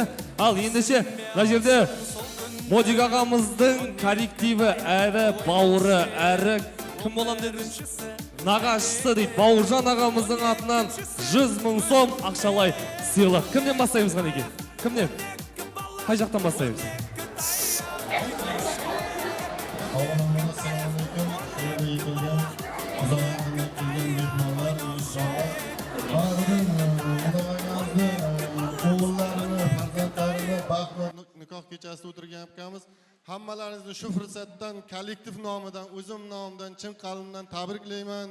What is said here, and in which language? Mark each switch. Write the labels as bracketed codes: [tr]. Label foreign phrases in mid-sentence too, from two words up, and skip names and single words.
[kk] Ал ендеше мына жерде Модик ағамыздың коллективі әрі бауыры, әрі кім болам дедіңіз? Нағашысы дейді, Бауыржан ағамыздың атынан 100 000 сом ақшалай сыйлық. Кімнен бастаймыз ғанеке? Кімнен? Қай жақтан бастаймыз? [uz] Nikoh kechasida o'tirgan akamiz hammalaringizni shu fursatdan kollektiv nomidan, o'zim nomidan chin qalbimdan tabriklayman.